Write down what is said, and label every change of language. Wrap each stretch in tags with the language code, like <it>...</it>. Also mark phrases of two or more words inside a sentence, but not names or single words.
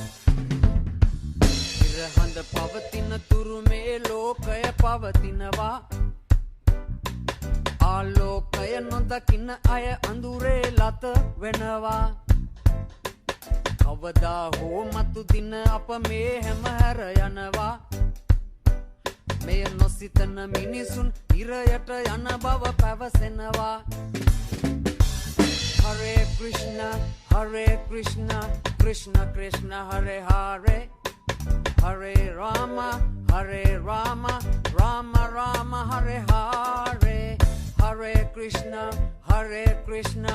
<si>ඉරහඳ පවතින තුරු මේ ලෝකය පවතිනවා ආලෝකය නොදකින්න අය අඳුරේ ලත වෙනවා කවදා හෝ මතු දින අප මේ හැම හැර යනවා මෙය නොසිතන මිනිසුන් ඉරයට යන බව පැවසෙනවා</si> <sa>Hare Krishna Krishna Krishna Hare Hare Hare Rama Rama Rama Hare Hare Hare Krishna Krishna</sa>